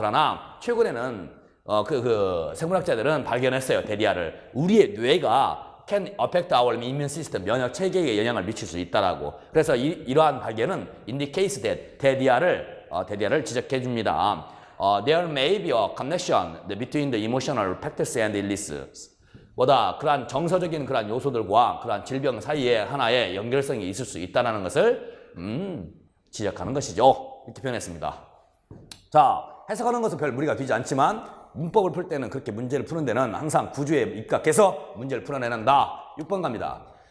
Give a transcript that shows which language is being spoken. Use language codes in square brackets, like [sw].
[ko] 그러나 최근에는 생물학자들은 발견했어요. 데디아를 우리의 뇌가 [en] can affect our immune system [ko] 면역 체계에 영향을 미칠 수 있다라고. 그래서 이러한 발견은 [en] indicates that [ko] 데디아를 지적해 줍니다. [en] There may be a connection between the emotional factors and illnesses. [ko] 그러한 정서적인 그러한 요소들과 그러한 질병 사이에 하나의 연결성이 있을 수 있다는 것을 지적하는 것이죠. 이렇게 표현했습니다. 자, 해석하는 것은 별 무리가 되지 않지만 문법을 풀 때는 그렇게 문제를 푸는 데는 항상 구조에 입각해서 문제를 풀어내는다. 6번 갑니다.